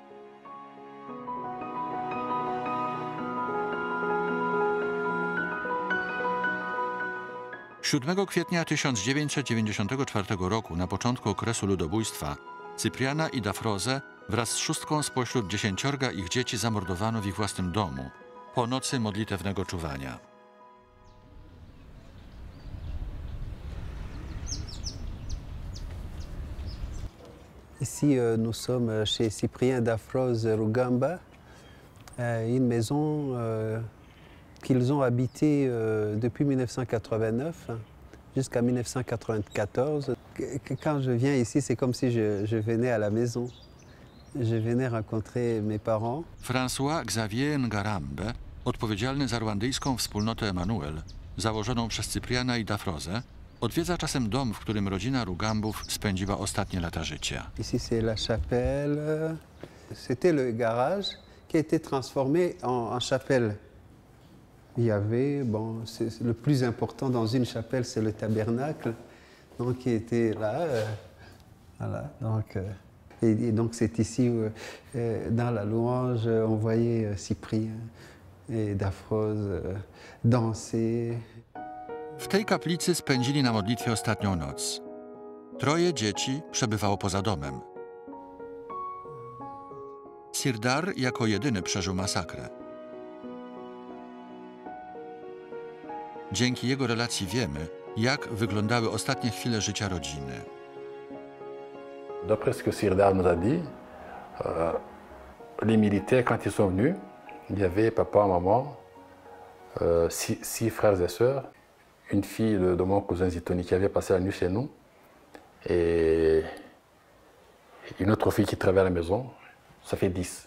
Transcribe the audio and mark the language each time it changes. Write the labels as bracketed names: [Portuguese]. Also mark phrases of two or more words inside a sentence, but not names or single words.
[Polish] 7 kwietnia 1994 roku, na początku okresu ludobójstwa, Cypriana i Dafrozę wraz z 6 spośród 10 ich dzieci zamordowano w ich własnym domu po nocy modlitewnego czuwania. [French] Ici, nous sommes chez Cyprien Dafroze Rugamba, une maison qu'ils ont habitée depuis 1989 jusqu'à 1994. Quand je viens ici, c'est comme si je venais à la maison. Je venais rencontrer mes parents. [Polish] François Xavier Ngarambe, odpowiedzialny za rwandyjską wspólnotę Emanuel, założoną przez Cypriana i Dafrozę, odwiedza czasem dom, w którym rodzina Rugambów spędziła ostatnie lata życia. [French] Ici, c'est la chapelle. C'était le garage qui a été transformé en chapelle. Il y avait, bon, le plus important dans une chapelle, c'est le tabernacle, donc qui était là, voilà. Donc, et donc c'est ici où, dans la louange, on voyait Cyprien et Dafroze danser. [Polish] W tej kaplicy spędzili na modlitwie ostatnią noc. 3 dzieci przebywało poza domem. Sirdar jako jedyny przeżył masakrę. Dzięki jego relacji wiemy, jak wyglądały ostatnie chwile życia rodziny. [French] D'après ce que Sirdar nous a dit, les militaires, quand ils sont venus, il y avait papa, maman, 6 frères et sœurs, une fille de mon cousin Zitoni qui avait passé la nuit chez nous, et une autre fille qui travaillait à la maison, ça fait 10.